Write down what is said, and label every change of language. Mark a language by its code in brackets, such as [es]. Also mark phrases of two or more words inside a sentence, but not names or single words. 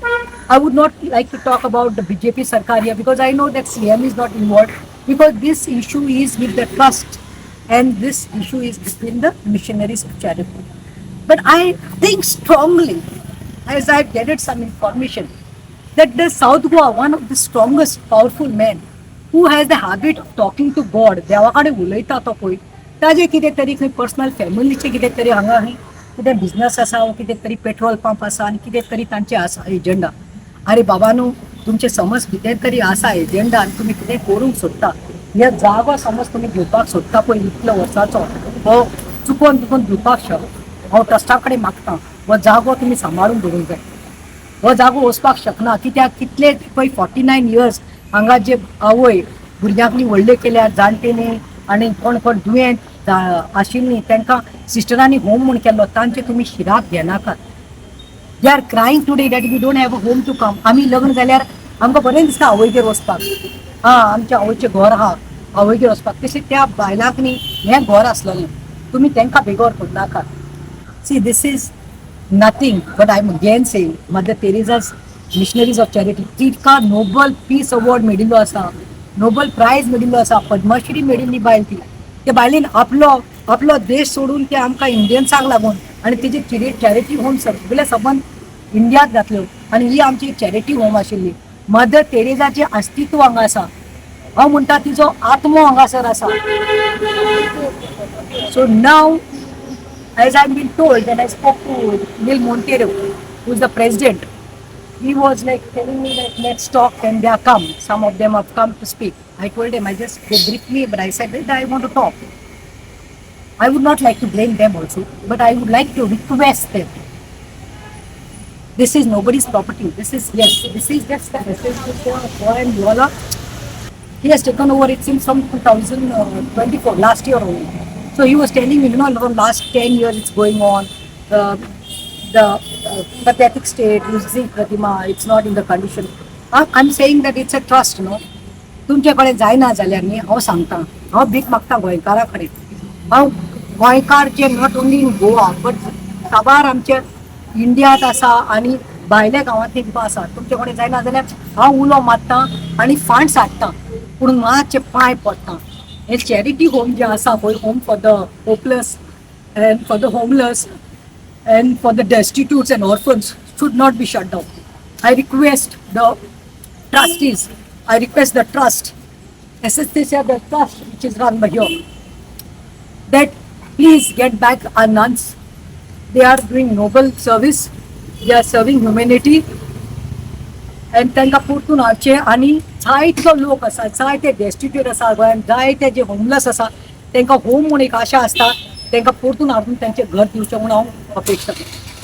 [en] I would not like to talk about the BJP Sarkar here because I know that CM is not involved because this issue is with the trust and this issue is between the missionaries of charity. But I think strongly, as I've gathered some information, that the South Goa, one of the strongest, powerful men, who has the habit of talking to God, [kok] देवाकडे उलयता तो पळय, ताजे कितें तरी खंय पर्सनल फॅमिलीचे कितें तरी हांगा कितें बिझनस आसा वा कितें तरी पेट्रोल पंप आसा आनी कितें तरी तांचे आसा एजेंडा. अरे बाबानू, तुमचे समज कितें तरी आसा एजेंडा आनी तुमी कितें करूंक सोदता, ह्या जागो समज तुमी घेवपाक सोदता पळय इतल्या वर्साचो, हो चुकोन दिवपाक शकता. हांव ट्रस्टा कडेन मागता हो जागो तुमी सांबाळून दवरूंक जाय. हो जागो वचपाक शकना कित्याक कितले पळय 49 years हांगा जे आवय भुरग्यांनी व्हडले केल्यात जाणटेनी आनी कोण दुयेंत आशिल्लीं तांकां सिस्टरांनी होम म्हूण केल्लो तांचे तुमी शिराक घेनाकात. [en] They are crying today that we don't have a home to come. [kok] आमी लग्न जाल्यार आमकां बरें दिसता आवयगेर वचपाक, आमच्या आवयचें घर आहा आवयगेर वचपाक. तशें त्या बायलांक न्ही हें घर आसलेलें, तुमी तांकां बेगोर करनाकात. [en] See this is nothing, but I'm again saying Mother Teresa's Missionaries of Charity [kok] तिका नोबल पीस अवॉर्ड मेळिल्लो आसा, नोबल प्रायज मेळिल्लो आसा, पद्मश्री मेळिल्ली बायल ती. त्या बायलेन आपलो देश सोडून ते आमकां इंडियन्सांक लागून आनी तेजे चॅरिटी होम सगळे संबंध इंडियांत घातल्यो आनी ही आमची चॅरिटी होम आशिल्ली. मदर तेरेजाचें अस्तित्व हांगा आसा. हांव म्हणटा तिजो आत्मो हांगासर आसा. [en] So now, as I've been told, when I spoke to Neil Montero, who's the president, he was like telling me that let's talk, and they are come. Some of them have come to speak. I told him, they briefed me, but I said that I want to talk. I would not like to blame them also, but I would like to request them. This is nobody's property. This is just the association of Goa and Yola. He has taken over it since from 2024, last year only. So he was telling me, from last 10 years it's going on. The pathetic state, you see Pratima, it's not in the condition. I'm saying that it's a trust, [kok] तुमचे कडेन जायना जाल्यार न्ही हांव सांगता, हांव भीक मागता गोंयकारा कडेन. हांव गोंयकार जे [en] not only in Goa but [kok] काबार आमचे इंडियांत आसा आनी भायल्या गांवांतली तुका आसा. तुमचे कडेन जायना जाल्यार हांव उलो मारतां आनी फांड साडटां, पूण मातशे पांय पडटां. हे चॅरिटी होम जे आसा पळय, [en] Home for the hopeless and for the homeless and for the destitutes and orphans should not be shut down. I request the trustees, I request the trust, SSTC, the trust which is run by here, that please get back our nuns. They are doing noble service, they are serving humanity, and [kok] तांकां परतून हाडचें. आनी जायतो लोक आसा, जायते डेस्टिट्यूट आसा गोंयांत, जायते जे होमलेस आसा तांकां होम म्हूण एक आशा आसता, तांकां परतून हाडून तांचें घर दिवचें म्हूण हांव अपेक्षा करतां.